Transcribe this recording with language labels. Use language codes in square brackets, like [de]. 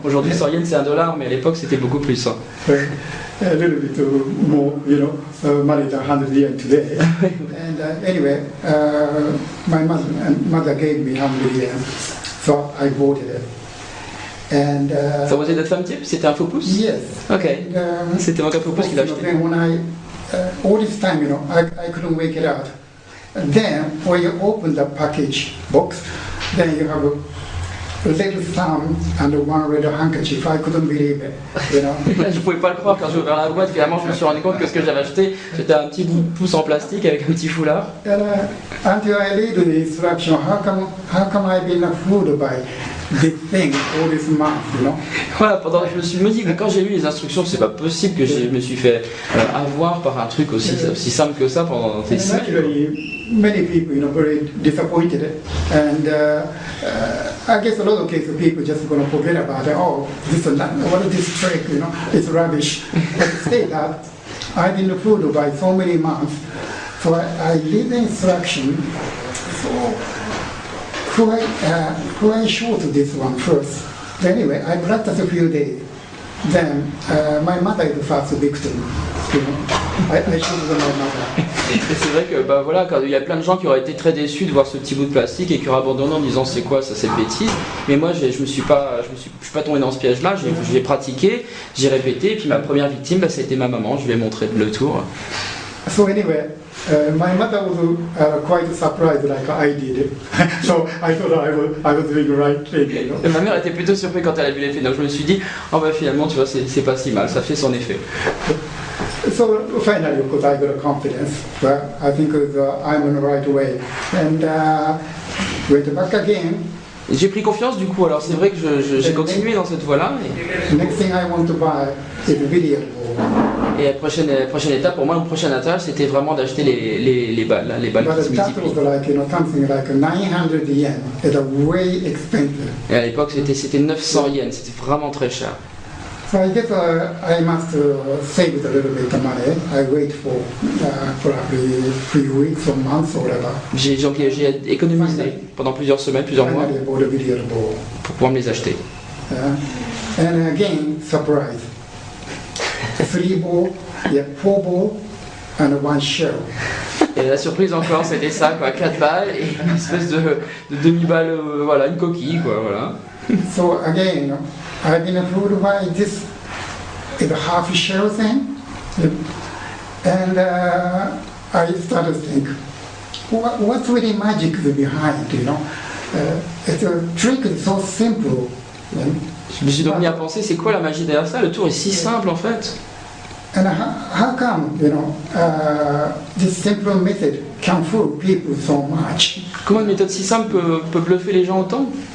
[fr] Aujourd'hui, 100 yens, c'est $1, mais à l'époque, c'était beaucoup plus. [en] A little bit more, money than 100 yen today. And anyway, my mother gave me 100 yen, so I bought it. And Ça was it a thumb tip? C'était un faux pouce? yes. Ok. And, [fr] C'était donc un faux pouce qu'il a acheté. [en] then when all this time, I couldn't work it out. And then when you open the package box, then you have a little thumb and one red handkerchief. I couldn't believe it, [fr] Je pouvais pas le croire quand j'ai ouvert la boîte, finalement je me suis rendu compte que ce que j'avais acheté, c'était un petit bout de pouce en plastique avec un petit foulard. [en] And until I read the instruction, how come I've been fooled by this thing all this month, [fr] Voilà, je me suis dit que quand j'ai lu les instructions, c'est pas possible que je me suis fait avoir par un truc aussi simple que ça pendant des [en] And [fr] semaines. [en] naturally, many people, very disappointed, and I guess a lot of cases people just gonna forget about it. Oh, what is this trick? It's rubbish. But say that I've been fooled by so many months, so I read the instruction. So who I showed this one first. Anyway, I practiced a few days. Then my mother is the first victim. I showed my mother. [fr] Et c'est vrai que quand il y a plein de gens qui auraient été très déçus de voir ce petit bout de plastique et qui auraient abandonné en disant c'est quoi ça, cette bêtise. Mais moi je suis pas tombé dans ce piège-là. J'ai pratiqué, j'ai répété et puis ma première victime ça a été ma maman. Je lui ai montré le tour. [en] So anyway, my mother was quite surprised like I did. So I thought I was doing the right thing. [fr] Et ma mère était plutôt surprise quand elle a vu l'effet. Donc je me suis dit finalement tu vois c'est pas si mal, ça fait son effet. [en] So finally, of course, I got a confidence. But I think I'm on the right way. And went back again. [fr] Et j'ai pris confiance du coup. Alors c'est vrai que j'ai continué dans cette voie-là. [en] The next thing I want to buy is a billiard ball. [fr] Et la prochaine étape pour moi, le prochain attache, c'était vraiment d'acheter les balles qui se [en] But that [fr] multiplient. [en] was like something like 900 yen. It's way expensive. [fr] Et à l'époque c'était 900 yens, c'était vraiment très cher. [en] So I guess I must save a little bit of money. I wait for probably 3 weeks or months or whatever. [fr] J'ai économisé pendant plusieurs semaines, plusieurs mois [en] Finally, I bought a billiard ball. [fr] pour pouvoir me les acheter. [en] And again, surprise. 3 balls, yeah, 4 balls, and 1 shell. [fr] Et la surprise encore, c'était ça, quoi, 4 balles et une espèce de demi-balle, voilà, une coquille, quoi, voilà. [en] So again, I've been fooled by this is a half shell thing, and I started to think, what's really magic behind, you know? It's a trick is so simple. [fr] Je me suis donc mis à penser, c'est quoi la magie derrière ça? Le tour est si simple en fait. [en] And how come, you know, this simple method can fool people so much? [fr] Comment une méthode si simple peut bluffer les gens autant?